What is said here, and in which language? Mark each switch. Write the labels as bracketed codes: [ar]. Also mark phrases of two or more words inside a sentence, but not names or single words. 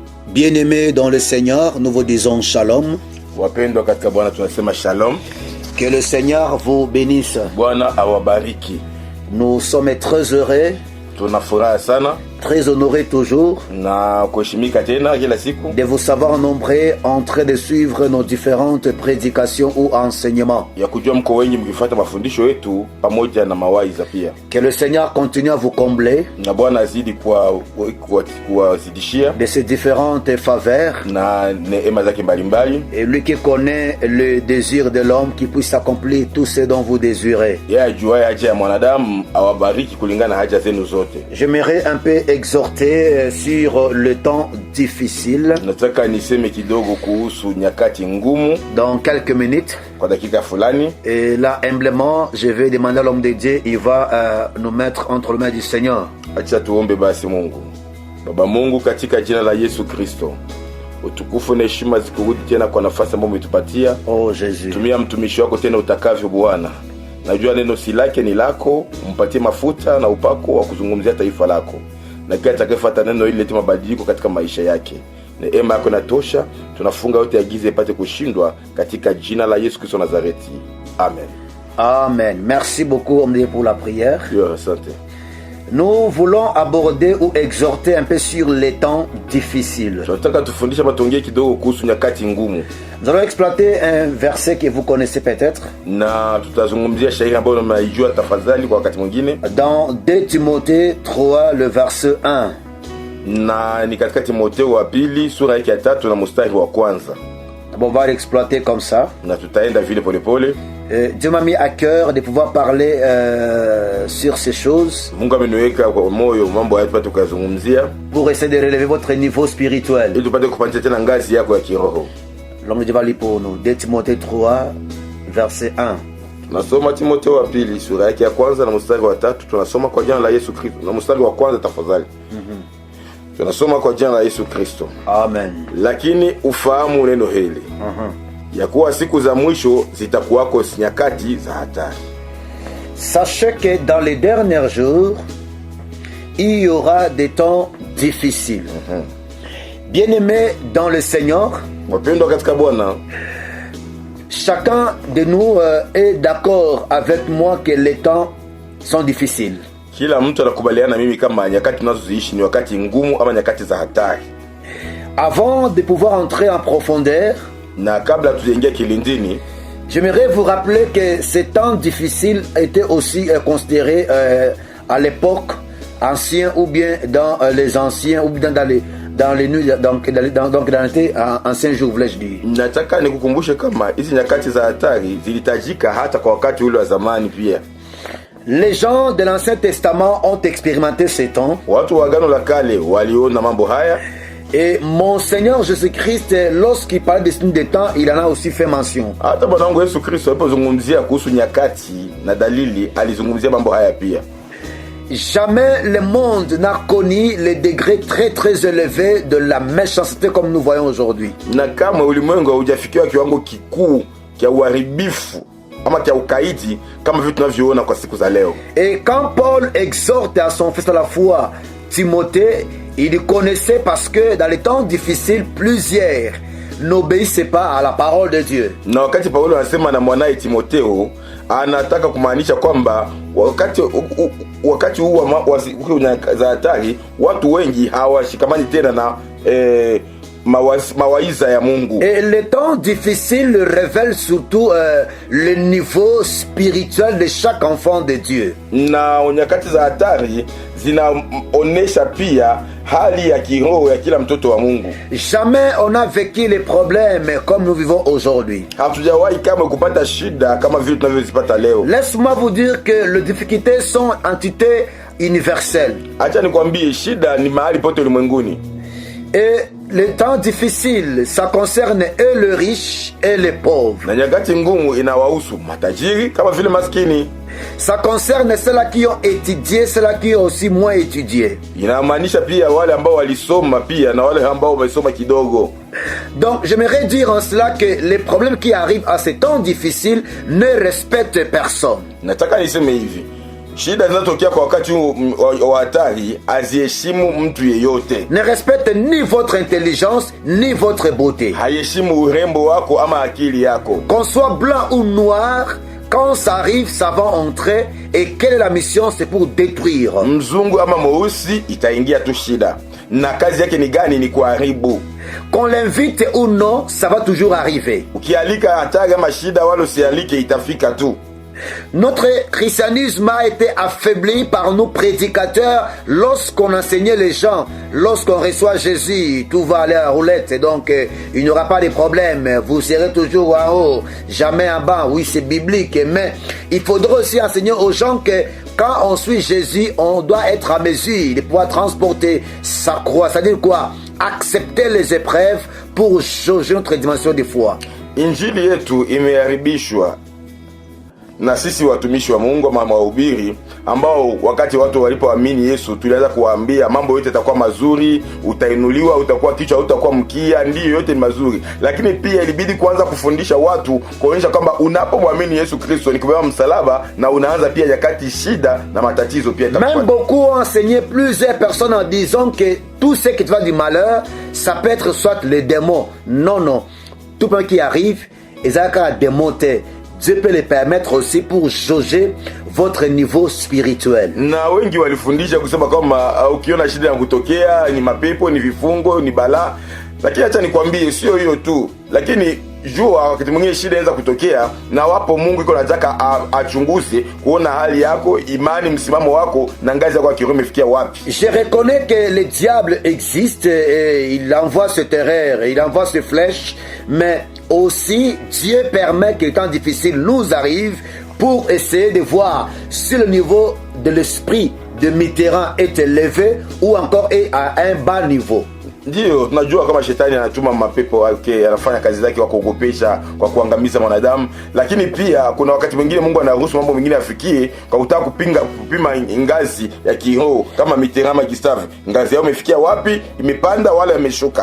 [fr] Bien-aimés dans le Seigneur, nous vous disons shalom. [sw] Wapendwa katika Bwana tunasema shalom. [fr] Que le Seigneur vous bénisse. [sw] Bwana awabariki. [fr] Nous sommes très heureux, [sw] Tunafuraha sana [fr] très honorés toujours [sw] na kuheshimika tena kila siku [fr] de vous savoir nombreux en train de suivre nos différentes prédications ou enseignements. [sw] ya kujua mko wengi mkifuata mafundisho yetu pamoja na mawaidha pia. [fr] Que le Seigneur continue à vous combler [sw] Na Bwana azidi kuwazidishia [fr] de ses différentes faveurs. [sw] na neema zake mbalimbali. [fr] Et lui qui connaît le désir de l'homme, qui puisse accomplir tout ce dont vous désirez. [sw] Yeye ajuaye haja ya mwanadamu awabariki kulingana na haja zenu zote. [fr] J'aimerais un peu exhorter sur le temps difficile [sw] Nataka niseme kidogo kuhusu nyakati ngumu [fr] dans quelques minutes. [sw] kwa dakika fulani. [fr] Et là, humblement, je vais demander à l'homme de Dieu, il va nous mettre entre les mains du Seigneur. [sw] Acha tuombe basi. Mungu Baba Mungu, katika jina la Yesu Kristo, utukufu na heshima zikurudi tena kwa nafasi ambayo umetupatia. Oh Jésus, Tumia mtumishi wako tena utakavyo Bwana. Najua neno si lake ni lako, umpatie mafuta na upako wa kuzungumzia taifa lako, na kila atakayefuata neno hili lete mabadiliko katika maisha yake. Neema yako inatosha. Tunafunga yote ya giza ipate kushindwa katika jina la Yesu Kristo Nazareti. Amen. Amen. [fr] Merci beaucoup, homme de Dieu, pour la prière. [sw] Yo, asante. [fr] Nous voulons aborder ou exhorter un peu sur les temps difficiles. [sw] Tunataka tufundisha matongeo kidogo kuhusu nyakati ngumu. [fr] Nous allons exploiter un verset que vous connaissez peut-être. [sw] Na tutazungumzia shairi ambayo mnaijua tafadhali kwa wakati mwingine. [fr] Dans 2 Timothée 3, le verset 1. [sw] Na ni katika Timotheo wa pili sura yake ya 3 na mstari wa kwanza. [fr] Bon, on va l'exploiter comme ça. [sw] Na tutaenda vile polepole. [fr] Dieu m'a mis à cœur de pouvoir parler sur ces choses [sw] Mungu ameniweka kwa moyo mambo haya tupate kuzungumzia [fr] pour essayer de relever votre niveau spirituel. [sw] ili tupate kupandisha tena ngazi yako ya kiroho. [fr] L'homme de Dieu va lire pour nous. 2 Timothée 3, verset 1. [sw] Tunasoma Timotheo wa pili sura yake ya kwanza na mstari wa 3. Tunasoma kwa jina la Yesu Kristo. Na mstari wa kwanza tafadhali. Tunasoma kwa jina la Yesu Kristo. Amen. Lakini ufahamu neno hili. Ya kuwa siku za mwisho zitakuwako nyakati za hatari. [fr] Sachez que dans les derniers jours, il y aura des temps difficiles. Bien-aimés dans le Seigneur, [sw] Wapendwa katika Bwana, [fr] chacun de nous est d'accord avec moi que les temps sont difficiles. [sw] kila mtu anakubaliana mimi kama nyakati tunazoishi ni wakati ngumu ama nyakati za hatari. [fr] Avant de pouvoir entrer en profondeur, [sw] Na kabla tujaingia kilindini, [fr] j'aimerais vous rappeler que ces temps difficiles étaient aussi considérés à l'époque ancienne ou bien dans les anciens ou bien dans les nuits donc dans l'été ancien jour, voulais-je dire. [sw] nataka nikukumbushe kama hizi nyakati za hatari zilitajika hata kwa wakati ule wa zamani pia. [fr] Les gens de l'Ancien Testament ont expérimenté ces temps. [sw] Watu wa Agano la Kale waliona mambo haya. [fr] Et mon Seigneur Jésus-Christ, lorsqu'il parlait de signes des temps, il en a aussi fait mention. [sw] Hata Bwana wangu Yesu Kristo alipozungumzia kuhusu nyakati na dalili, alizungumzia mambo haya pia. [fr] Jamais le monde n'a connu les degrés très très élevés de la méchanceté comme nous voyons aujourd'hui. [sw] Na kama ulimwengu haujafikia kiwango kikuu cha uharibifu ama cha ukaidi kama vitu tunavyoona kwa siku za leo. [fr] Et quand Paul exhorte à son fils à la foi, Timothée, il connaissait parce que dans les temps difficiles, plusieurs n'obéissaient pas à la parole de Dieu. [sw] Na wakati Paulo anasema na mwanae Timotheo, anataka kumaanisha kwamba wakati huu za hatari watu wengi hawashikamani tena na mawaidha ya Mungu. [fr] Et les temps difficiles révèlent surtout le niveau spirituel de chaque enfant de Dieu. [sw] Na nyakati za hatari zinaonesha pia hali ya kiroho ya kila mtoto wa Mungu. [fr] Jamais on a vécu les problèmes comme nous vivons aujourd'hui. [sw] Hatujawahi kama kupata shida kama vile tunavyozipata leo. [fr] Laisse-moi vous dire que les difficultés sont entités universelles. [sw] Acha nikwambie, shida ni mahali pote ulimwenguni. [fr] Et les temps difficiles, ça concerne et les riches et les pauvres. [sw] Na nyakati ngumu inawahusu matajiri kama vile maskini. [fr] Ça concerne ceux-là qui ont étudié, ceux-là qui ont aussi moins étudié. [sw] Inamaanisha pia wale ambao walisoma pia na wale ambao wamesoma kidogo. [fr] Donc j'aimerais dire en cela que les problèmes qui arrivent à ces temps difficiles ne respectent personne. [sw] Nataka niseme hivi, Shida zinatokea kwa wakati wa hatari aziheshimu mtu yeyote. [fr] Ne respecte ni votre intelligence ni votre beauté. [sw] Hayeshimu urembo wako ama akili yako. [fr] Qu'on soit blanc ou noir, quand ça arrive, ça va entrer. Et quelle est la mission? C'est pour détruire. [sw] Mzungu ama mweusi itaingia tu shida. Na kazi yake ni gani? Ni kuharibu. [fr] Qu'on l'invite ou non, ça va toujours arriver. [sw] Ukialika hatari ama shida, wala usialike, itafika tu. [fr] Notre christianisme a été affaibli par nos prédicateurs lorsqu'on enseignait les gens. Lorsqu'on reçoit Jésus, tout va aller à la roulette. Donc, il n'y aura pas de problème. Vous serez toujours en haut, jamais en bas. Oui, c'est biblique. Mais il faudra aussi enseigner aux gens que quand on suit Jésus, on doit être à mesure de pouvoir transporter sa croix. C'est-à-dire quoi? Accepter les épreuves pour changer notre dimension de foi. [sw] Injili yetu imeharibishwa na sisi watumishi wa Mungu ama wahubiri ambao wakati watu walipoamini Yesu tulianza kuwaambia mambo yote yatakuwa mazuri, utainuliwa, utakuwa kichwa, utakuwa mkia, ndiyo yote ni mazuri. Lakini pia ilibidi kuanza kufundisha watu kuonyesha kwamba unapomwamini Yesu Kristo ni kubeba msalaba na unaanza pia nyakati shida na matatizo pia itakuwa. [fr] Même beaucoup ont enseigné plusieurs personnes en disant que tout ce qui te va du malheur, ça peut être soit les démons. Non, non. Tout le monde qui arrive, ils ont qu'à démonter. Dieu peut les permettre aussi pour jauger votre niveau spirituel. [sw] Na wengi walifundisha kusema kama ukiona shida ya kutokea ni mapepo, ni vifungo, ni balaa. Lakini acha nikwambie sio hiyo tu. Lakini jua wakati mwingine shida inaweza kutokea na wapo Mungu iko anataka achunguze kuona hali yako, imani, msimamo wako na ngazi yako ya kiroho imefikia wapi. [fr] Je reconnais que le diable existe et il envoie ce terreur, il envoie ce flèche, mais aussi Dieu permet que les temps difficiles nous arrivent pour essayer de voir si le niveau de l'esprit de Mitterrand est élevé ou encore est à un bas niveau. [sw] Ndio tunajua kama shetani anatuma mapepo wake, anafanya kazi zake kwa kuogopesha, kwa kuangamiza mwanadamu, lakini pia kuna wakati mwingine Mungu anaruhusu mambo mengine afikie kwa kutaka kupima ngazi ya kiroho. Kama Mitterrand ama Gustave, ngazi yao imefikia wapi, imepanda wala imeshuka.